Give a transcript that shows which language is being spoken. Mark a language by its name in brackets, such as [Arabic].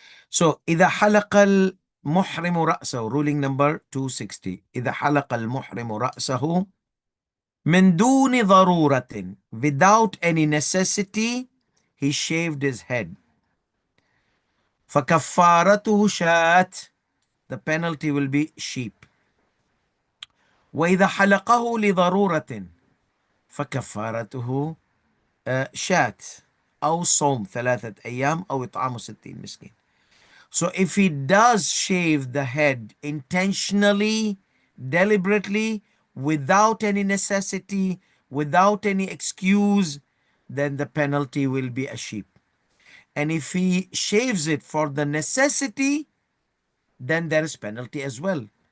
[English] So [Arabic] إذا حلق المحرم رأسه, [English] ruling number 260. [Arabic] إذا حلق المحرم رأسه من دون ضرورة, [English] without any necessity, he shaved his head. [Arabic] فكفارته شاة, [English] the penalty will be sheep. [Arabic] وإذا حلقه لضرورة فكفارته شاة أو صوم 3 أيام أو إطعام 60 مسكين. [English] So if he does shave the head intentionally, deliberately, without any necessity, without any excuse, then the penalty will be a sheep. And if he shaves it for the necessity, then there is penalty as well.